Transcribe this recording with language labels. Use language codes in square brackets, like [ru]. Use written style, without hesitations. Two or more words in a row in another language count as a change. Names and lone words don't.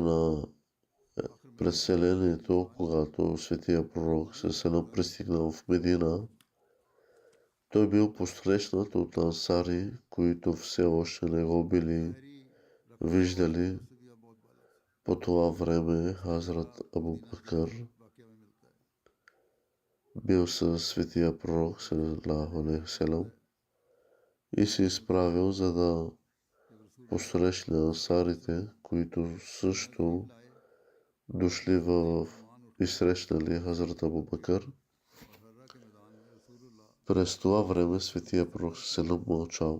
[bg] на преселението, когато Светия Пророк Селам пристигнал в Медина, той бил посрещнат от ансари, които все още не го били виждали. По това време Хазрат Абу Бакър бил със Светия Пророк [ar] صلى الله عليه وسلم [bg] и се изправил, за да посрещне ансарите, които също дошли и срещнали Хазрат Абу Бакър. През това време Светия Пророк саллаллаху мълчал.